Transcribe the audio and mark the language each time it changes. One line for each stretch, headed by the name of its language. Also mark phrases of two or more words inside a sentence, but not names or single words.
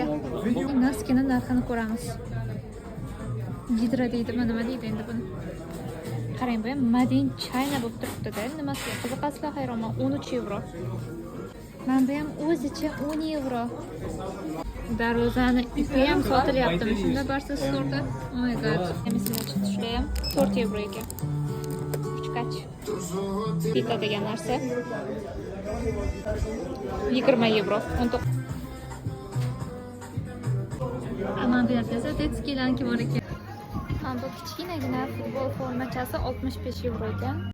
Uzbek: Noskini narxini ko'ramiz. Gidra deydimi, nima deydi endi buni? Qarang, bu ham
English: Made in China
Uzbek: bo'lib turibdi-da. Nimasiga qiziqasizlar, hayronman. 13 euro. Mana bu ham o'zicha 10 euro. Darvozani ipi ham sotilyaptimi? Shunda Barsa store'da.
English: Oh my god.
Uzbek: Mislar chiqishlar ham 4 euro ekan. Uchqach. Pita degan narsa 20 euro. 19. Aman bu yerda esa detskilanki bor ekan. Bu kichkinagina futbol formachasi 65 euro ekan.